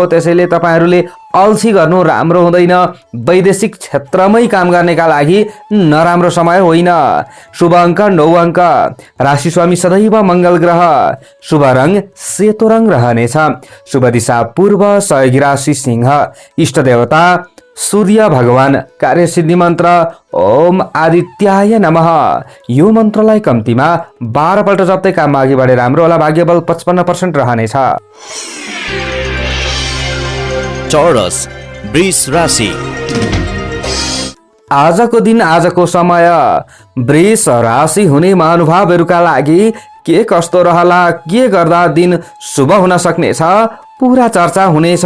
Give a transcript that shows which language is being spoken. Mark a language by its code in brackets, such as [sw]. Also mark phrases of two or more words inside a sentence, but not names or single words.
[ne] त्यसैले तपाईहरुले अल्छी गर्नु राम्रो हुँदैन। वैदेशिक क्षेत्रमै काम गर्नेका लागि नराम्रो समय होइन। शुभ अङ्क 9 अङ्क। राशि स्वामी सदैव मंगल ग्रह। शुभ रङ सेतो रङ रहनेछ। शुभ दिशा पूर्व। सहयोगी राशि सिंह। इष्ट देवता सूर्य भगवान। कार्यसिद्धि मन्त्र [sa] ओम आदित्याय नमः। [ne] यो मन्त्रलाई कम्तीमा 12 पल्ट जप्दै काममा अघि बढे राम्रो होला। भाग्यबल 55% रहनेछ। चौरस वृष राशि। आजको दिन आजको समय वृष राशि हुने महानुभावहरूका लागि के कस्तो रहला, के गर्दा दिन शुभ हुन सक्नेछ, पूरा चर्चा हुनेछ।